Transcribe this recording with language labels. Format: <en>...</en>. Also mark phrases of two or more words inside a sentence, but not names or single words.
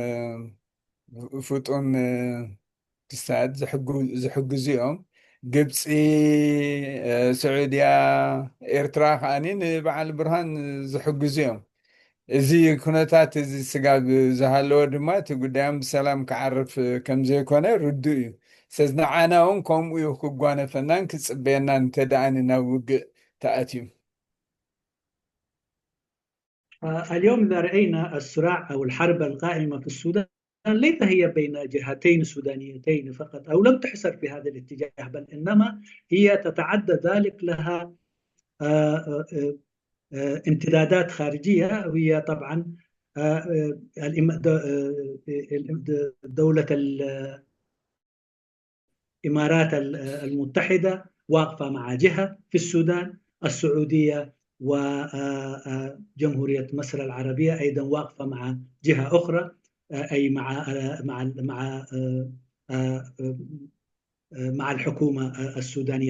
<ti>ፍጡን ክሳድ ዝሕግዙ እዮም። ግብፂ፣ ስዑድያ፣ ኤርትራ ከዓኒ ንበዓል ብርሃን ዝሕግዙ እዮም። እዚ ኩነታት እዚ ስጋብ ዝሃለወ ድማ እቲ ጉዳዮም ብሰላም ክዓርፍ ከም ዘይኮነ ርዱእ እዩ። ስለዚ ንዓና እውን ከምኡ እዩ ክጓነፈናን ክፅበየናን እንተደኣኒ ናብ ውግእ ተኣትዩ።</ti> <ar>اليوم إذا رأينا الصراع أو الحرب القائمة في السودان ليس هي بين جهتين سودانيتين فقط، أو لم تحصر في هذا الاتجاه، بل إنما هي تتعدى ذلك، لها امتدادات خارجية، وهي طبعا دولة الإمارات المتحدة واقفة مع جهة في السودان، السعودية وجمهورية مصر العربية أيضا واقفة مع جهة أخرى، أي مع الحكومة السودانية.</ar>